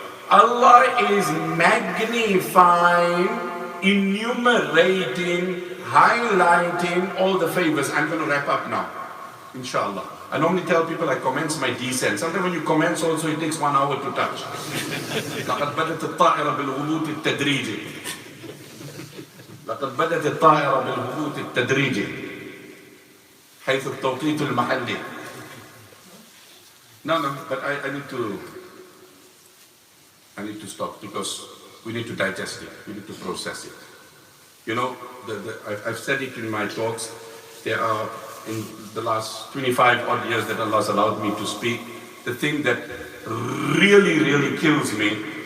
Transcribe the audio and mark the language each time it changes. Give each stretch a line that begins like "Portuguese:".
English: Allah is magnifying, enumerating, highlighting all the favors. I'm going to wrap up now, inshallah. I normally tell people I commence my descent. Sometimes when you commence also it takes 1 hour to touch.
Arabic: لقد بدت الطائرة بالهبوط التدريجي. لقد بدت الطائرة بالهبوط التدريجي. حيث التوقيت المحلي.
English: No, but I need to stop because we need to digest it. We need to process it. You know, I've said it in my talks. There are, in the last 25 odd years that Allah has allowed me to speak, the thing that really, really kills me